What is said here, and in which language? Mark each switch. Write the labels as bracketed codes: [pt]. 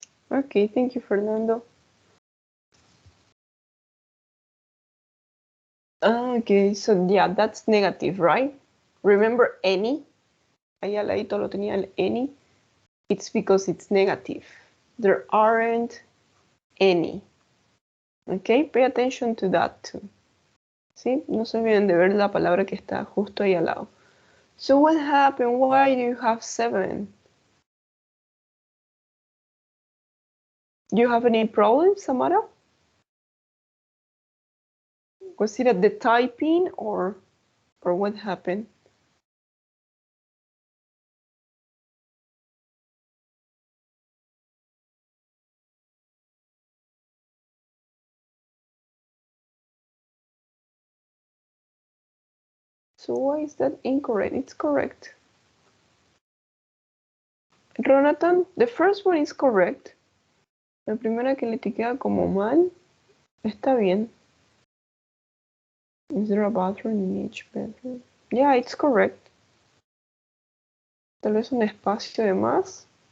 [en] Okay, thank you, Fernando. Okay, so yeah, that's negative, right? Remember any? Ahí al ladito lo tenía el any. It's because it's negative. There aren't any. Okay, pay attention to that too. [es] ¿Sí? No se olviden de ver la palabra que está justo ahí al lado. [en] So what happened? Why do you have 7? You have any problems, Samara? Was it at the typing or what happened? So why is that incorrect? It's correct. Jonathan, the first one is correct. [es] La primera que le queda como mal, está bien. [en] Is there a bathroom in each bedroom? Yeah, it's correct. [es] Tal vez un espacio de más.